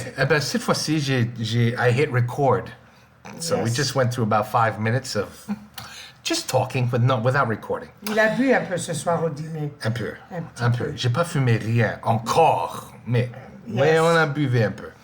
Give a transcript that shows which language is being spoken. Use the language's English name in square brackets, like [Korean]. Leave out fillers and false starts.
[French] Eh ben, cette fois-ci, [English] I hit record. So we just went through about 5 minutes of just talking, but without recording. [French] Il a bu un peu ce soir au dîner. Un peu. Un peu. J'ai pas fumé rien encore, mais on a buvé un peu.